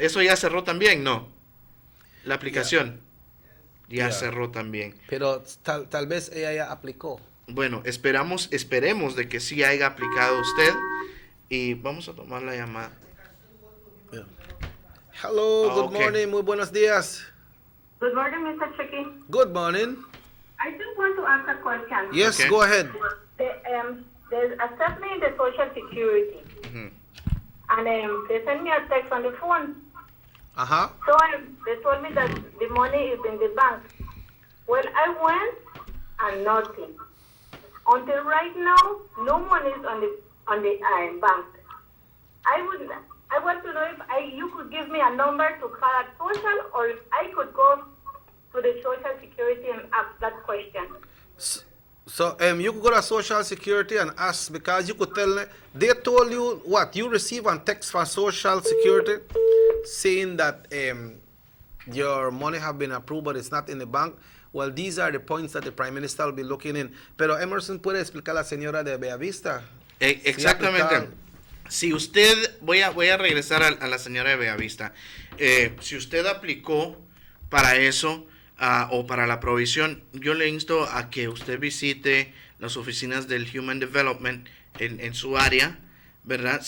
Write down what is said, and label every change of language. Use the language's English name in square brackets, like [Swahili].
[Spanish] Eso ya cerró también, ¿no? La aplicación ya cerró también. Pero tal vez ella ya aplicó. Bueno, esperemos de que sí haya aplicado usted y vamos a tomar la llamada. [English] Hello, good morning, [Spanish] muy buenos días. [English] Good morning, Mr. Chicky. Good morning. I just want to ask a question. Yes, go ahead. There's a statement in the Social Security, and they sent me a text on the phone. Uh-huh. So they told me that the money is in the bank. Well, I went and nothing. Until right now, no money is on the bank. I want to know if you could give me a number to call at Social, or if I could go to the Social Security and ask that question. So you could go to Social Security and ask, because you could tell them, they told you what? You receive a text from Social Security saying that your money have been approved but it's not in the bank. Well, these are the points that the Prime Minister will be looking in. [Spanish] Pero Emerson puede explicar a la señora de Bellavista. Exactamente. Si usted, voy a regresar a la señora de Bellavista. Si usted aplicó para eso o para la provisión, yo le insto a que usted visite las oficinas del Human Development en su área, ¿verdad?